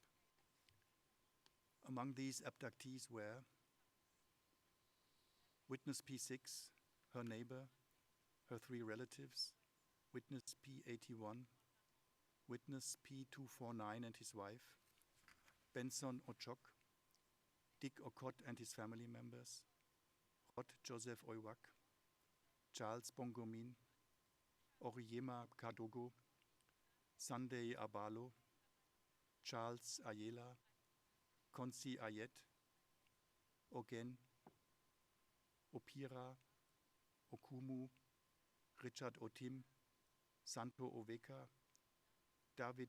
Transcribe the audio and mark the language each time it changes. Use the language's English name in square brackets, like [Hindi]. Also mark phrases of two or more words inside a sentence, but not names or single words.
[English] Among these abductees were Witness P6, her neighbor, her 3 relatives, Witness P81, Witness P249 and his wife, Benson Ochok, Dick Okot and his family members, Rod Joseph Oiwak, Charles Bongomin, Oriema Kadogo, Sunday Abalo, Charles Ayela, Konsi Ayet, Ogen, Opira, Okumu, Richard Otim, Santo Oveka, David